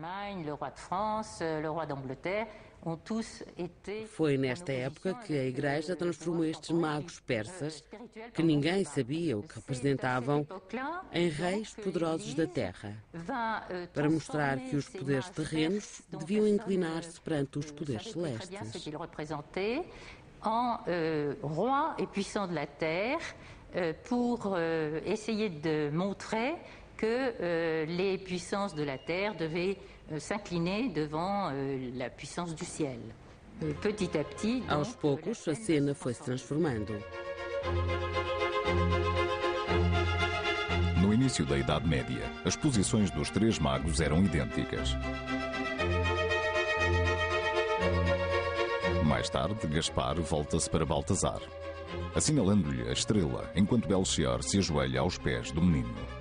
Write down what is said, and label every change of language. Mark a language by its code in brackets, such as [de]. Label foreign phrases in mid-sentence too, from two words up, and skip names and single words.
[pt] Foi nesta época que a Igreja transformou estes magos persas, que ninguém sabia o que representavam, em reis poderosos da terra, para mostrar que os poderes terrenos deviam inclinar-se perante os poderes celestes. [fr] En roi et puissant de la terre pour essayer de montrer que les puissances de la terre devaient s'incliner devant la puissance du ciel. Petit à petit, [pt] aos poucos, a cena foi se transformando. No início da Idade Média, as posições dos 3 magos eram idênticas. Mais tarde, Gaspar volta-se para Baltazar, assinalando-lhe a estrela, enquanto Belchior se ajoelha aos pés do menino.